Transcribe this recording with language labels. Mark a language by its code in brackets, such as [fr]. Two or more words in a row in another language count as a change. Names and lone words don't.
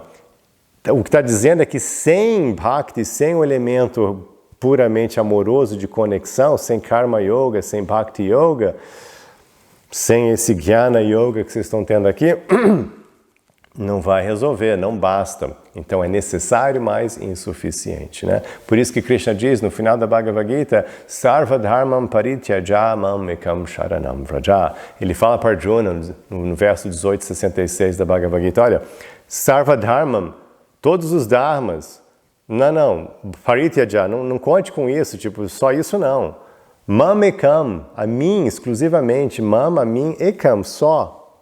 [pt] O que está dizendo é que sem Bhakti, sem o elemento puramente amoroso de conexão, sem Karma Yoga, sem Bhakti Yoga, sem esse Jnana Yoga que vocês estão tendo aqui, não vai resolver, não basta. Então é necessário, mas insuficiente, né? Por isso que Krishna diz no final da Bhagavad Gita, [sa] Sarva Dharmam Parityaja Mam Ekam Sharanam Vraja. [pt] Ele fala para Arjuna no verso 1866 da Bhagavad Gita, olha, [sa] Sarva Dharmam, [pt] todos os dharmas, não, Parityaja, não conte com isso, tipo, só isso não. [sa] Mam Ekam, [pt] a mim exclusivamente, Mam, a mim, Ekam, só.